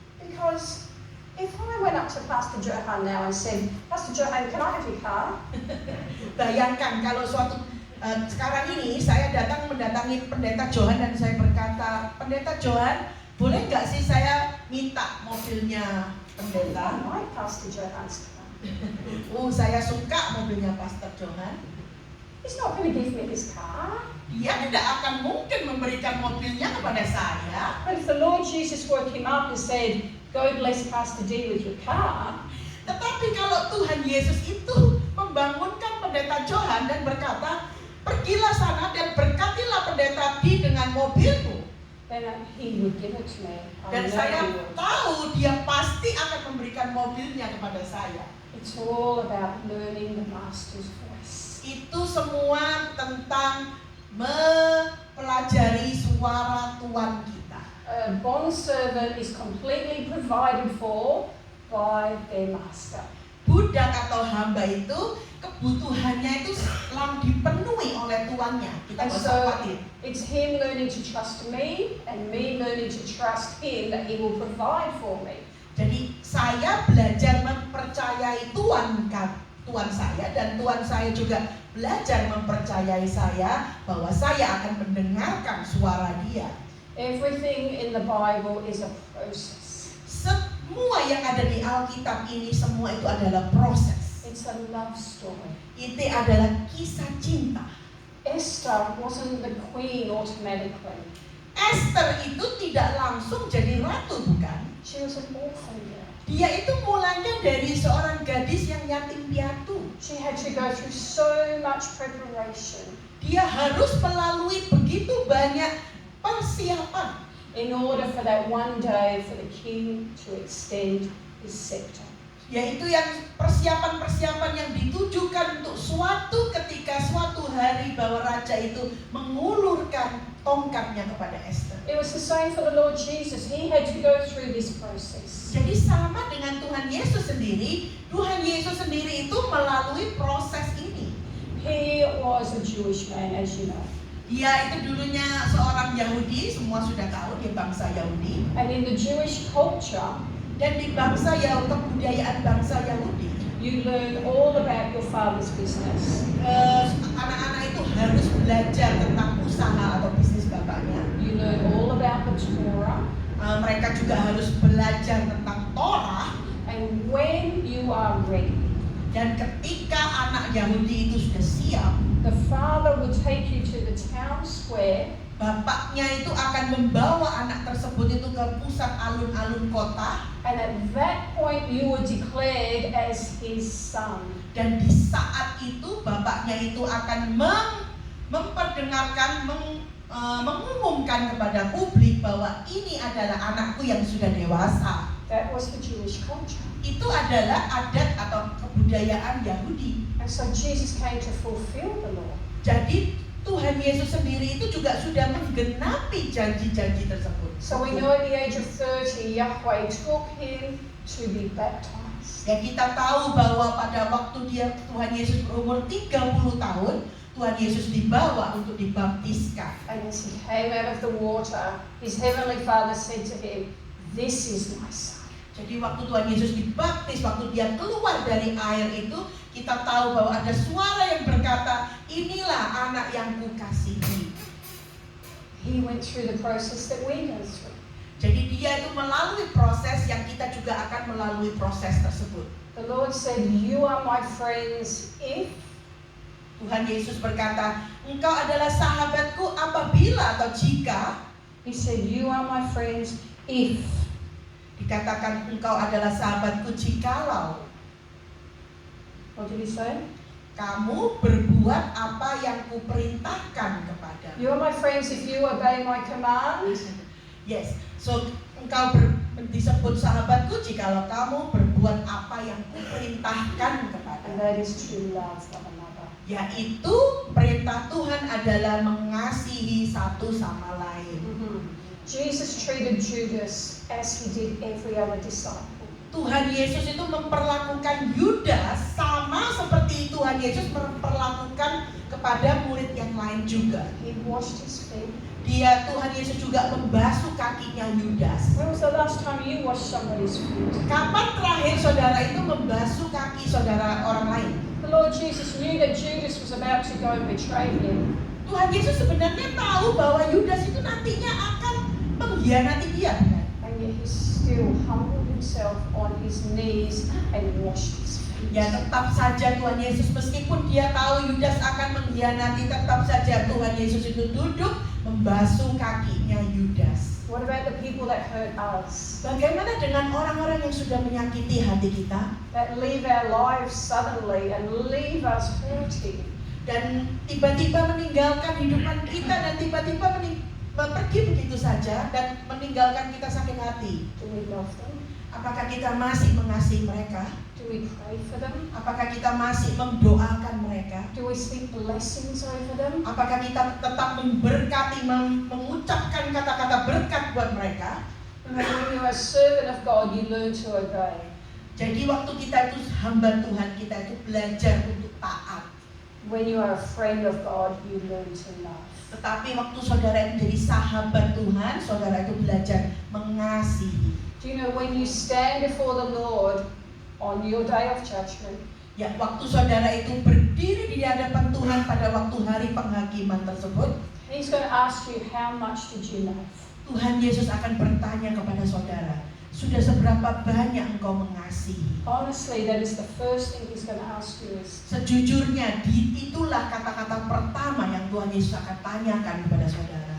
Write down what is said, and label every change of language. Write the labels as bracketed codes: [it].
[en] Because if I went up to Pastor Johan now and said, Pastor Johan, can I have your car? [id] Bayangkan kalau sekarang ini saya mendatangi Pendeta Johan dan saya berkata, Pendeta Johan, boleh nggak sih saya minta mobilnya pendeta? [en] I like Pastor Johan's car. [id] Saya suka mobilnya Pastor Johan. [en] He's not going to give me his car. [id] Dia tidak akan mungkin memberikan mobilnya kepada saya. [en] But if the Lord Jesus woke him up and said, go bless Pastor D with your car. [id] Tetapi kalau Tuhan Yesus itu membangunkan Pendeta Johan dan berkata, pergilah sana dan berkatilah Pendeta D dengan mobilmu. [en] Then he would give it to me. [id] Dan saya tahu dia pasti akan memberikan mobilnya kepada saya. [en] It's all about learning the Master's voice. [id] Itu semua tentang mempelajari suara Tuhan kita. [en] A bond servant is completely provided for by their master. [id] Budak atau hamba itu kebutuhannya itu selalu dipenuhi oleh tuannya. Kita nggak usah [en] so [id] khawatir. [en] it's him learning to trust me and me learning to trust him that he will provide for me. [id] Jadi saya belajar mempercayai Tuhan saya dan Tuhan saya juga belajar mempercayai saya bahwa saya akan mendengarkan suara Dia. [en] Everything in the Bible is a process. [id] Semua yang ada di Alkitab ini semua itu adalah proses. [en] It's a love story. [id] Itu adalah kisah cinta. [en] Esther wasn't the queen automatically. [id] Esther itu tidak langsung jadi ratu, bukan? [en] She was an orphan girl. [id] Dia itu mulanya dari seorang gadis yang yatim piatu. [en] She had to go through so much preparation [id] Dia harus melalui begitu banyak persiapan [en] in order for that one day for the king to extend his scepter. [id] yaitu yang persiapan-persiapan yang ditujukan untuk ketika suatu hari bahwa raja itu mengulurkan tongkatnya kepada Esther. [en] It was the same for the Lord Jesus. He had to go through this process. [id] Jadi sama dengan Tuhan Yesus sendiri, Tuhan Yesus sendiri itu melalui proses ini. [en] He was a Jewish man, as you know. [id] Dia itu dulunya seorang Yahudi, semua sudah tahu dia bangsa Yahudi. [en] And in the Jewish culture, [id] Dan di kebudayaan bangsa Yahudi, [en] you learn all about your father's business. [id] anak-anak itu harus belajar tentang usaha atau bisnis bapaknya. [en] You learn all about the Torah. [id] Mereka juga harus belajar tentang Torah. [en] And when you are ready, [id] Dan ketika anak Yahudi itu sudah siap, [en] the father would take you to the town square. [id] bapaknya itu akan membawa anak tersebut itu ke pusat alun-alun kota. [en] And at that point you were declared as his son. [id] Dan di saat itu bapaknya itu akan mengumumkan kepada publik bahwa ini adalah anakku yang sudah dewasa. [en] That was the Jewish culture. [id] Itu adalah adat atau kebudayaan Yahudi. [en] And so Jesus came to fulfill the law. [id] Jadi Tuhan Yesus sendiri itu juga sudah menggenapi janji-janji tersebut. [en] So we know at the age of 30, Yahweh took him to be baptized. [id] Ya, kita tahu bahwa pada waktu Tuhan Yesus berumur 30 tahun, Tuhan Yesus dibawa untuk dibaptiskan. [en] And as he came out of the water, his heavenly Father said to him, "This is my son." [id] Jadi waktu Tuhan Yesus dibaptis, waktu dia keluar dari air itu, kita tahu bahwa ada suara yang berkata, inilah anak yang kukasihi. [en] He went through the process that we go through. [id] Jadi dia itu melalui proses yang kita juga akan melalui proses tersebut. [en] The Lord said, "You are my friends if..." [id] Tuhan Yesus berkata, engkau adalah sahabatku apabila atau jika. [en] He said, "You are my friends if..." [id] Dikatakan engkau adalah sahabatku jikalau [en] What did he say? [id] kamu berbuat apa yang kuperintahkan kepadamu. [en] You are my friends if you obey my command. Yes, so [id] engkau disebut sahabatku jikalau kamu berbuat apa yang kuperintahkan kepadamu. [en] that is to love one another. [id] Yaitu perintah Tuhan adalah mengasihi satu sama lain. [en] Jesus treated Judas as he did every other disciple. [id] Tuhan Yesus itu memperlakukan Yudas sama seperti Tuhan Yesus memperlakukan kepada murid yang lain juga. [en] He washed his feet. [id] Tuhan Yesus juga membasuh kakinya Yudas. [en] When was the last time you washed somebody's feet? [id] Kapan terakhir saudara itu membasuh kaki saudara orang lain? [en] The Lord Jesus knew that Judas was about to go and betray him. [id] Tuhan Yesus sebenarnya tahu bahwa Yudas itu nantinya akan mengkhianati dia, bukan? [en] And yet he still humbled himself on his knees and washed his feet. [id] Ya, tetap saja Tuhan Yesus meskipun dia tahu Yudas akan mengkhianati, tetap saja Tuhan Yesus itu duduk membasuh kakinya Yudas. [en] What about the people that hurt us? [id] Bagaimana dengan orang-orang yang sudah menyakiti hati kita [en] That leave our lives suddenly and leave us hurting? [id] dan tiba-tiba meninggalkan hidupan kita dan tiba-tiba pergi begitu saja dan meninggalkan kita sakit hati? [en] Do we love them? [id] Apakah kita masih mengasihi mereka? [en] Do we pray for them? [id] Apakah kita masih mendoakan mereka? [en] Do we speak blessings over them? [id] Apakah kita tetap memberkati, mengucapkan kata-kata berkat buat mereka? [en] Remember, when you're a servant of God, you learn to obey. [id] Jadi waktu kita itu hamba Tuhan, kita itu belajar untuk taat. [en] When you are a friend of God, you learn to love. [id] Tetapi waktu saudara itu jadi sahabat Tuhan, saudara itu belajar mengasihi. [en] Do you know when you stand before the Lord on your day of judgment, [id] Ya, waktu saudara itu berdiri di hadapan Tuhan pada waktu hari penghakiman tersebut, [en] He's going to ask you, how much did you love? [id] Tuhan Yesus akan bertanya kepada saudara, sudah seberapa banyak engkau mengasihi? [en] Honestly, that is the first thing He's going to ask you is, [id] Sejujurnya, itulah kata-kata pertama yang Tuhan Yesus akan tanyakan kepada saudara.